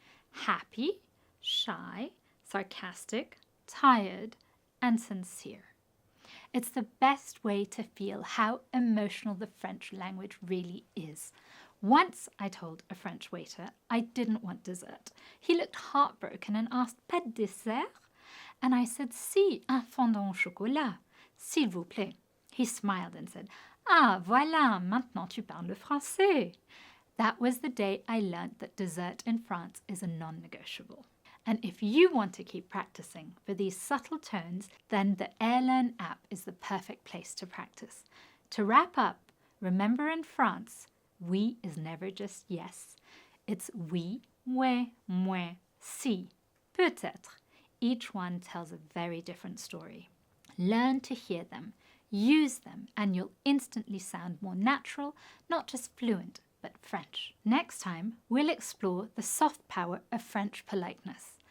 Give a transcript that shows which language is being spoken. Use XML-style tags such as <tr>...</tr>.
<en>Happy, shy, sarcastic, tired, and sincere. It's the best way to feel how emotional the French language really is. Once I told a French waiter I didn't want dessert. He looked heartbroken and asked,</en> <fr>pas de dessert?</fr> <en>And I said,</en> <fr>si, un fondant au chocolat, s'il vous plaît.</fr> <en>He smiled and said,</en> <fr>ah, voilà, maintenant tu parles le français.</fr> <en>That was the day I learned that dessert in France is a non-negotiable. And if you want to keep practicing for these subtle tones, then the Airlearn app is the perfect place to practice. To wrap up, remember in France, oui is never just yes. It's</en> <fr>oui, ouais, mouais, si, peut-être.</fr> <en>Each one tells a very different story. Learn to hear them, use them, and you'll instantly sound more natural, not just fluent, but French. Next time, we'll explore the soft power of French politeness.</en>